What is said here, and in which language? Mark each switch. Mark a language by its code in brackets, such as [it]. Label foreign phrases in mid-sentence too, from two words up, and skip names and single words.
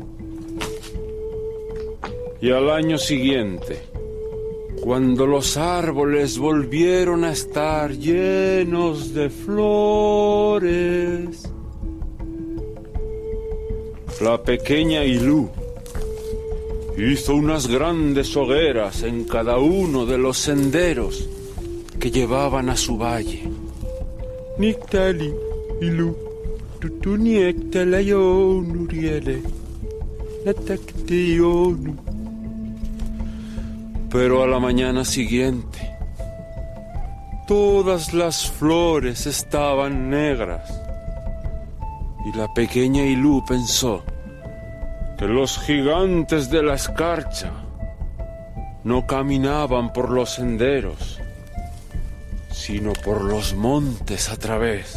[es] Y al año siguiente, cuando los árboles volvieron a estar llenos de flores, la pequeña Ilú hizo unas grandes hogueras en cada uno de los senderos que llevaban a su valle. Nictali, Ilú, tutuniectalayonu riele, natacteyonu. Pero a la mañana siguiente, todas las flores estaban negras y la pequeña Ilú pensó que los gigantes de la escarcha no caminaban por los senderos, sino por los montes a través.